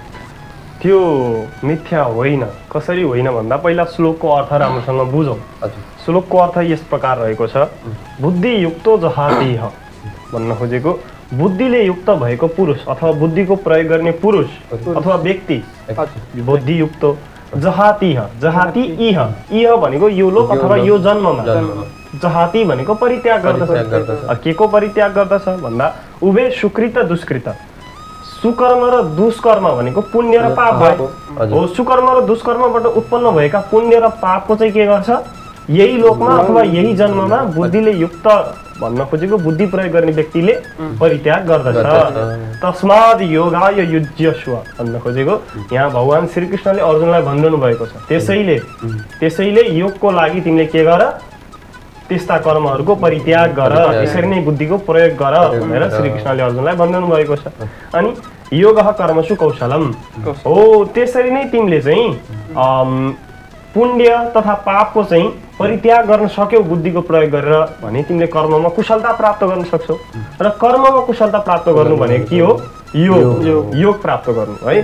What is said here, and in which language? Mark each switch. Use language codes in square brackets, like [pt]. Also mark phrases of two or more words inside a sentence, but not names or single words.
[ne] त्यो मिथ्या होइन। कसरी होइन भन्दा पहिला श्लोकको अर्थ राम्रोसँग बुझौँ। हजुर, श्लोकको अर्थ यस प्रकार रहेको छ। [sa] बुद्धियुक्तो जहातिह [ne] भन्न खोजेको बुद्धिले युक्त भएको पुरुष अथवा बुद्धिको प्रयोग गर्ने पुरुष अथवा व्यक्ति [sa] बुद्धियुक्त जहातिह। जहाति इह, [ne] इह भनेको यो लोक अथवा यो जन्ममा, जहाति भनेको परित्याग गर्दछ। के को परित्याग गर्दछ भन्दा [sa] उभे सुकृत दुष्कृत। [ne] सुकर्म र दुष्कर्म भनेको पुण्य र पाप भयो। सुकर्म र दुष्कर्मबाट उत्पन्न भएका पुण्य र पापको चाहिँ के गर्छ? यही लोकमा अथवा यही जन्ममा बुद्धिले युक्त भन्न खोजेको बुद्धि प्रयोग गर्ने व्यक्तिले परित्याग गर्दछ। [sa] तस्माद् योगाय युज्यस्व [ne] भन्न खोजेको यहाँ भगवान श्रीकृष्णले अर्जुनलाई भनिरहनु भएको छ। त्यसैले योगको लागि तिमीले के गर? त्यस्ता कर्महरूको परित्याग गर, यसरी नै बुद्धिको प्रयोग गर भनेर श्रीकृष्णले अर्जुनलाई भनिरहनु भएको छ। अनि [sa] योग कर्मसु कौशलम [ne] हो, त्यसरी नै तिमीले चाहिँ पुण्य तथा पापको चाहिँ परित्याग गर्न सक्यौ बुद्धिको प्रयोग गरेर भने तिमीले कर्ममा कुशलता प्राप्त गर्न सक्छौ। र कर्ममा कुशलता प्राप्त गर्नु भनेको के हो? योग प्राप्त गर्नु है।